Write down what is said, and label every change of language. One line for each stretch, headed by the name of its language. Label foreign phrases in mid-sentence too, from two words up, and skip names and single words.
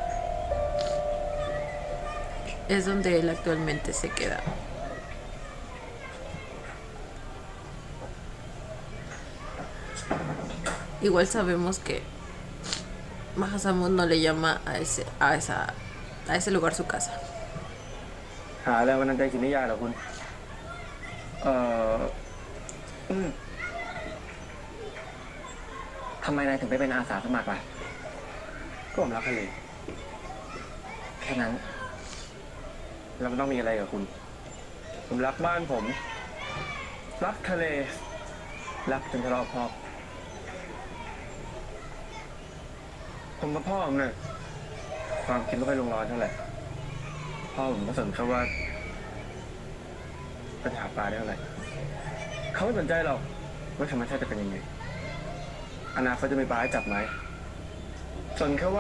Spanish: Es donde él actualmente se queda. Igual sabemos que Mahasamud no le llama a ese lugar su casa.
Thai: หาแรงบันดาลใจกินนิยายเหรอคุณ ทำไมนายถึงไปเป็นอาสาสมัครล่ะ ก็ผมรักทะเล แค่นั้น แล้วมันต้องมีอะไรกับคุณ ผมรักบ้านผม รักทะเล รักจนทะเลาะพ่อ ผมกับพ่อผมเนี่ยความคิดไม่ค่อยลงรอยเท่าไหร่ พ่อผมก็สนแค่ว่าไปหาปลาได้เท่าไหร่ เขาไม่สนใจหรอกว่าธรรมชาติจะเป็นยังไง อนาคตจะมีปลาให้จับไหมสนแค่ว่า